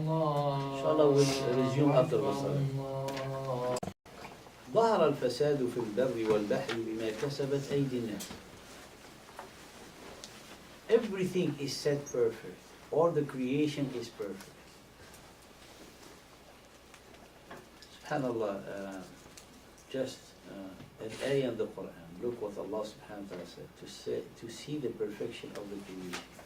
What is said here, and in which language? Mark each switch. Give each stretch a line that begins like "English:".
English: Inshallah, we'll resume after the salah.
Arabic: ظهر الفساد في البر والبحر بما كسبت أيدي الناس.
English: Everything is set perfect. All the creation is perfect. SubhanAllah, just an ayah in the Quran. Look what Allah subhanahu wa ta'ala said, to see the perfection of the creation.